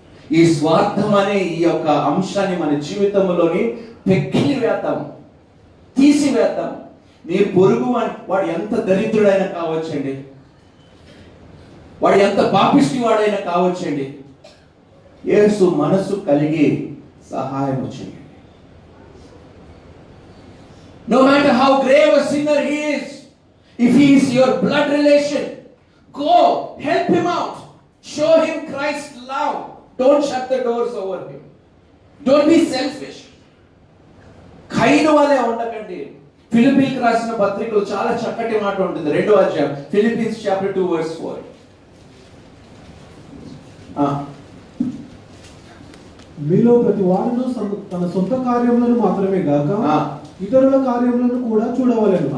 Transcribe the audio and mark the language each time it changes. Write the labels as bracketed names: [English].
[Telugu] ఈ స్వార్థం అనే ఈ యొక్క అంశాన్ని మన జీవితంలోని పెక్కిలి వేద్దాం, తీసివేద్దాం. నీ పొరుగు వాడు ఎంత దరిద్రుడైనా కావచ్చండి, వాడు ఎంత పాపిష్టి వాడైనా కావచ్చండి, యేసు మనసు కలిగి సహాయం చేయండి. [English] No matter how grave a sinner he is, if he is your blood relation, go help him out, show him Christ's love. Don't shut the doors over him. Don't be selfish. [Telugu] కైను వలె ఉండకండి. ఫిలిప్పీలకు రాసిన పత్రికలో చాలా చక్కటి మాట ఉంటుంది. 2వ అధ్యాయం ఫిలిప్పీన్స్ చాప్టర్ 2 verse 4. మీలో ప్రతి వాడును తన సొంత కార్యములను మాత్రమే గాక ఇతరుల కార్యములను కూడా చూడవలెను.